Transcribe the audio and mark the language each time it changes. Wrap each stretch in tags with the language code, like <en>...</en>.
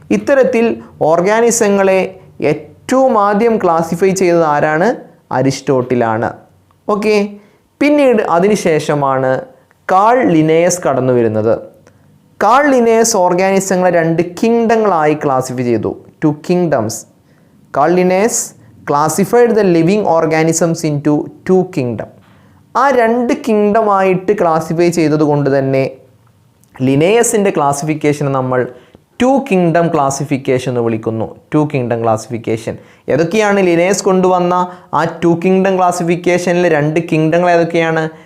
<ml>ഇത്തരത്തിൽ ഓർഗാനിസങ്ങളെ ഏറ്റവും ആദ്യം ക്ലാസിഫൈ ചെയ്തത് ആരാണ്? അരിസ്റ്റോട്ടിലാണ്. ഓക്കെ. പിന്നീട് അതിനുശേഷമാണ് കാൾ ലിനേയസ് കടന്നു വരുന്നത്. കാൾ ലിനേയസ് ഓർഗാനിസങ്ങളെ 2 കിങ്ഡങ്ങളായി ക്ലാസിഫൈ ചെയ്തു.</ml> <en>2 kingdoms. Carl Linnaeus classified the living organisms into 2 kingdom.</en> <ml>ആ 2 കിങ്ഡമായിട്ട് ക്ലാസിഫൈ ചെയ്തത് കൊണ്ട് തന്നെ ലിനേയസിൻ്റെ ക്ലാസിഫിക്കേഷൻ നമ്മൾ 2 kingdom ക്ലാസിഫിക്കേഷൻ എന്ന് വിളിക്കുന്നു. 2 kingdom ക്ലാസിഫിക്കേഷൻ ഏതൊക്കെയാണ്? ലിനേയസ് കൊണ്ടുവന്ന ആ 2 kingdom ക്ലാസിഫിക്കേഷനിൽ 2 കിങ്ഡങ്ങൾ ഏതൊക്കെയാണ്?</ml>